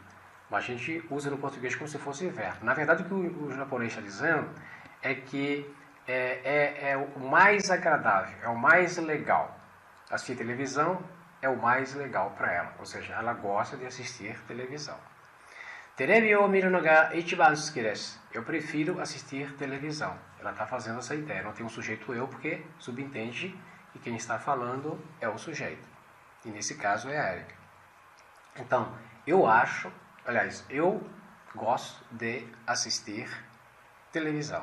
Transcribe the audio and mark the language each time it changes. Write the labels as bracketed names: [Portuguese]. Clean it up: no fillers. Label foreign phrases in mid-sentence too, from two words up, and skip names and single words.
[Portuguese] Mas a gente usa no português como se fosse verbo. Na verdade, o que o japonês está dizendo é que é o mais agradável, é o mais legal. Assistir televisão é o mais legal para ela, ou seja, ela gosta de assistir televisão. [Japanese] テレビを見るのが一番好きです. [Portuguese] Eu prefiro assistir televisão. Ela está fazendo essa ideia. Não tem um sujeito eu, porque subentende que quem está falando é o sujeito. E nesse caso é a Erika. Então, eu gosto de assistir televisão.